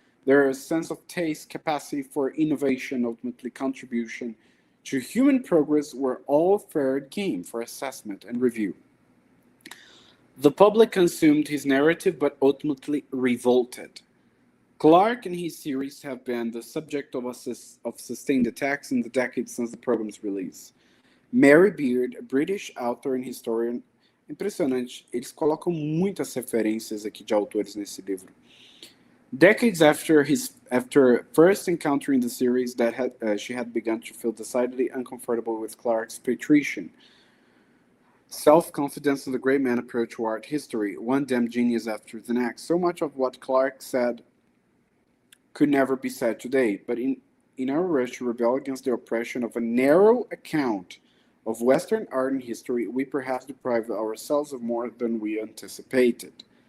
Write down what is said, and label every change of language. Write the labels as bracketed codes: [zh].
[en] Their sense of taste, capacity for innovation, ultimately contribution to human progress were all fair game for assessment and review. The public consumed his narrative but ultimately revolted. Clark and his series have been the subject of sustained attacks in the decades since the program's release. Mary Beard, a British author and historian, [pt] impressionante, eles colocam muitas referências aqui de autores nesse livro. [en] Decades after first encountering the series, she had begun to feel decidedly uncomfortable with Clark's patrician self-confidence in the great man approach to art history, one damn genius after the next. So much of what Clark said could never be said today, but in our rush to rebel against the oppression of a narrow account of Western art and history, we perhaps deprived ourselves of more than we anticipated.